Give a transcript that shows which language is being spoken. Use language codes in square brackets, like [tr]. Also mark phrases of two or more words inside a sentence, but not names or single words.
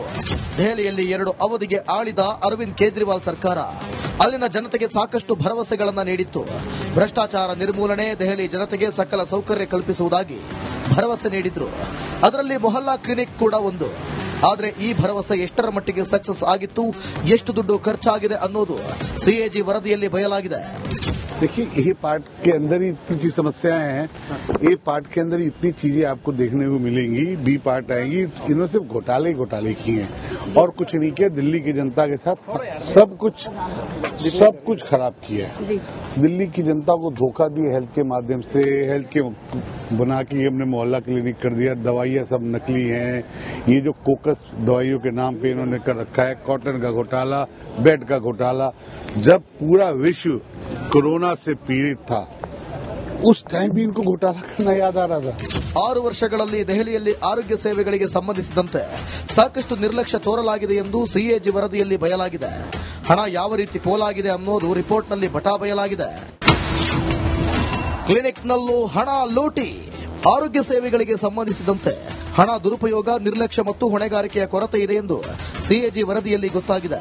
[kn] ದೆಹಲಿಯಲ್ಲಿ 2 ಅವಧಿಗೆ ಆಳಿದ ಅರವಿಂದ್ ಕೇಜ್ರಿವಾಲ್ ಸರ್ಕಾರ ಅಲ್ಲಿನ ಜನತೆಗೆ ಸಾಕಷ್ಟು ಭರವಸೆಗಳನ್ನು ನೀಡಿತ್ತು. ಭ್ರಷ್ಟಾಚಾರ ನಿರ್ಮೂಲನೆ, ದೆಹಲಿ ಜನತೆಗೆ ಸಕಲ ಸೌಕರ್ಯ ಕಲ್ಪಿಸುವುದಾಗಿ ಭರವಸೆ ನೀಡಿದ್ರು. ಅದರಲ್ಲಿ ಮೊಹಲ್ಲಾ ಕ್ಲಿನಿಕ್ ಕೂಡ ಒಂದು. ಆದರೆ ಈ ಭರವಸೆ ಎಷ್ಟರ ಮಟ್ಟಿಗೆ ಸಕ್ಸಸ್ ಆಗಿತ್ತು, ಎಷ್ಟು ದುಡ್ಡು ಖರ್ಚಾಗಿದೆ ಅನ್ನೋದು ಸಿಎಜಿ ವರದಿಯಲ್ಲಿ ಬಯಲಾಗಿದೆ. [hi] देखिए, ए पार्ट के अंदर ही इतनी समस्याएं हैं. ए पार्ट के अंदर इतनी चीजें आपको देखने को मिलेंगी. बी पार्ट आएगी. इन्होंने सिर्फ घोटाले किए हैं और कुछ नहीं किया. दिल्ली की जनता के साथ सब कुछ खराब किया है. दिल्ली की जनता को धोखा दिया हेल्थ के माध्यम से. हेल्थ के बना के हमने मोहल्ला क्लिनिक कर दिया. दवाइयां सब नकली हैं. ये जो कोकस दवाइयों के नाम पे इन्होंने कर रखा है. कॉटन का घोटाला, बेड का घोटाला. जब पूरा विश्व कोरोना से पीड़ित था, उस टाइम भी इनको घोटाला करना याद आ रहा था. [kn] 6 ವರ್ಷಗಳಲ್ಲಿ ದೆಹಲಿಯಲ್ಲಿ ಆರೋಗ್ಯ ಸೇವೆಗಳಿಗೆ ಸಂಬಂಧಿಸಿದಂತೆ ಸಾಕಷ್ಟು ನಿರ್ಲಕ್ಷ್ಯ ತೋರಲಾಗಿದೆ ಎಂದು ಸಿಎಜಿ ವರದಿಯಲ್ಲಿ ಬಯಲಾಗಿದೆ. ಹಣ ಯಾವ ರೀತಿ ಪೋಲಾಗಿದೆ ಅನ್ನೋದು ರಿಪೋರ್ಟ್ನಲ್ಲಿ ಬಟಾಬಯಲಾಗಿದೆ. ಕ್ಲಿನಿಕ್ನಲ್ಲೂ ಹಣ ಲೂಟಿ. ಆರೋಗ್ಯ ಸೇವೆಗಳಿಗೆ ಸಂಬಂಧಿಸಿದಂತೆ ಹಣ ದುರುಪಯೋಗ, ನಿರ್ಲಕ್ಷ್ಯ ಮತ್ತು ಹೊಣೆಗಾರಿಕೆಯ ಕೊರತೆ ಇದೆ ಎಂದು ಸಿಎಜಿ ವರದಿಯಲ್ಲಿ ಗೊತ್ತಾಗಿದೆ.